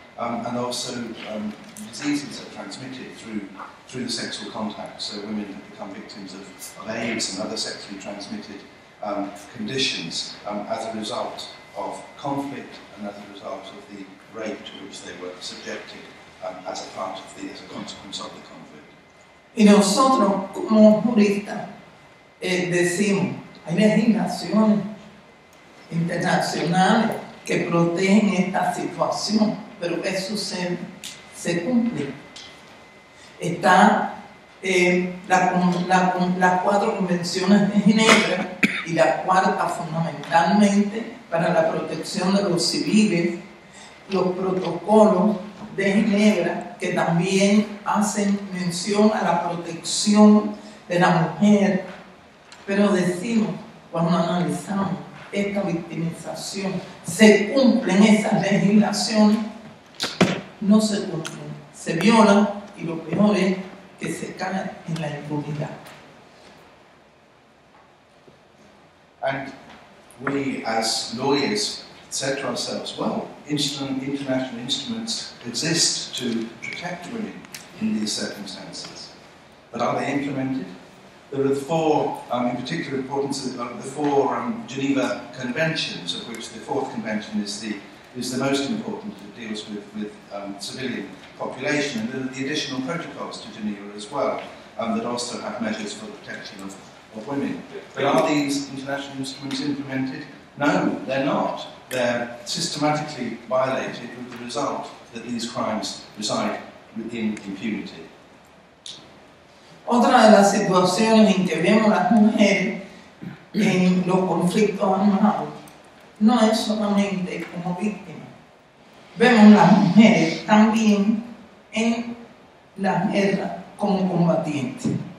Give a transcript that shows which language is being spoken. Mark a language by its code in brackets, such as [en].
[en] And also diseases are transmitted through the sexual contact. So women have become victims of AIDS and other sexually transmitted conditions as a result of conflict and as a result of the rape to which they were subjected as a consequence of the conflict. [es] Y nosotros como juristas decimos, hay legislaciones internacionales que protegen esta situación, pero ¿qué sucede? Se cumple. Está las 4 convenciones de Ginebra y la cuarta fundamentalmente para la protección de los civiles, los protocolos de Ginebra que también hacen mención a la protección de la mujer, pero decimos, cuando analizamos esta victimización, ¿se cumplen esas legislaciones? No se cumplen, se violan y lo peor es que se cae en la impunidad. [en] And we, as lawyers, said to ourselves, well, international instruments exist to protect women in these circumstances. But are they implemented? There are the 4, in particular importance of the 4 Geneva Conventions, of which the 4th Convention is the is the most important. It deals with civilian population, and the additional protocols to Geneva as well, that also have measures for the protection of women. But are these international instruments implemented? No, they're not. They're systematically violated, with the result that these crimes reside within impunity. [es] Otra de las situaciones en que vemos las mujeres en los conflictos armados no es solamente como víctimas. Vemos las mujeres también en la guerra como combatientes.